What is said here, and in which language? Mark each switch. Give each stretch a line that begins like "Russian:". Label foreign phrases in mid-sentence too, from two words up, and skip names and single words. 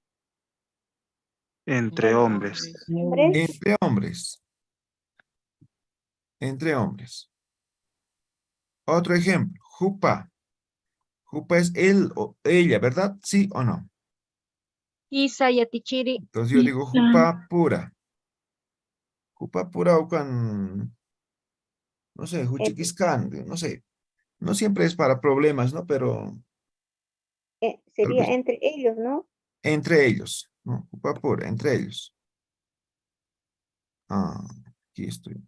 Spanish: Entre hombres. hombre, Entre hombres. Entre hombres. Otro ejemplo, jupa. Jupa es él o ella, ¿verdad? ¿Sí o no?
Aymara: Isa Yatichiri.
Spanish: Entonces yo digo Pizza.
Aymara: jupa pura. Jupa pura
Spanish: o con, no sé, eh, juchiquiscán, no sé. No siempre es para problemas, ¿no? Pero tal sería vez entre ellos, ¿no? entre ellos, ¿no?
Aymara: Jupa pura,
Spanish: entre ellos. Ah, aquí estoy.